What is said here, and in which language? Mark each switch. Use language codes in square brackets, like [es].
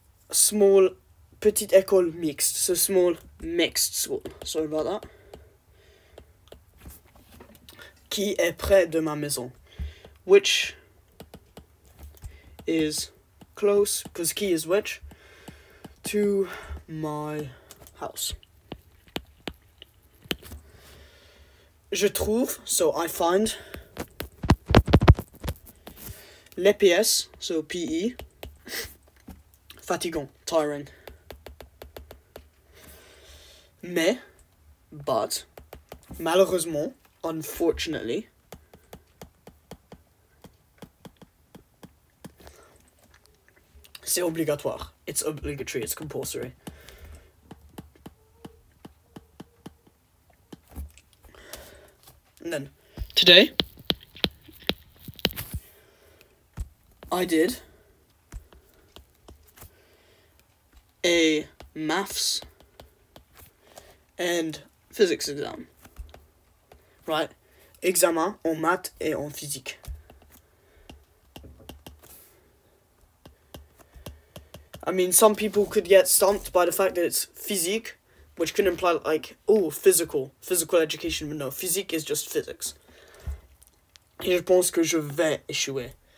[en] Small, [fr] petite école mixte, [en] so small mixed school. Sorry about that. [fr] Qui est près de ma maison? [en] Which is close, because qui is which, to my house. [fr] Je trouve, [en] so I find, [fr] les PS, [en] so PE, fatigant, tiring. [fr] Mais, but, malheureusement, unfortunately, c'est obligatoire. [en] It's obligatory, it's compulsory. And then, today, I did a maths and physics exam. Right? [fr] Examen en maths et en physique. [en] I mean, some people could get stumped by the fact that it's physique, which can imply, like, oh, physical education, but no, physique is just physics. [fr] Et je pense que je vais échouer.